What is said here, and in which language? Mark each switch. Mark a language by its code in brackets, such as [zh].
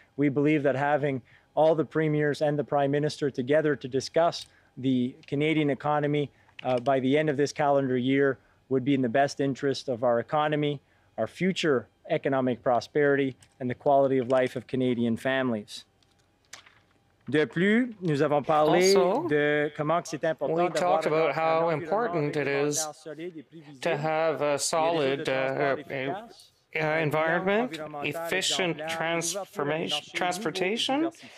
[en] We believe that having all the premiers and the Prime Minister together to discuss the Canadian economy by the end of this calendar year would be in the best interest of our economy, our future economic prosperity, and the quality of life of Canadian families. [fr] De plus, nous avons parlé de comment c'est important. [en] We talked about how important it is to have a solid environment, efficient transportation,